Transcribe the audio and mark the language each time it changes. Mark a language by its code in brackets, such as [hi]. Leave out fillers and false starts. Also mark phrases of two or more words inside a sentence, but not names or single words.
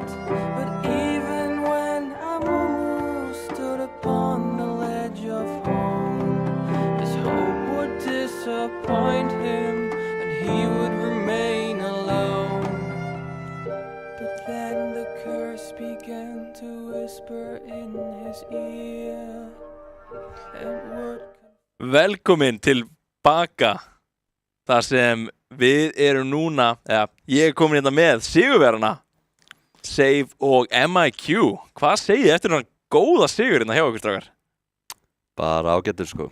[en] But even when Amumu stood upon the ledge of home, his hope would disappoint him and he would remain alone. But then the curse began to whisper in his ear and would... [is] Velkomin tilbaka þar sem við erum núna, ég komin hérna með sigurverana Save og MIQ. Hvað segið þið eftir svona góða sigur hérna hjá okkur, strákar? Bara ágættur sko.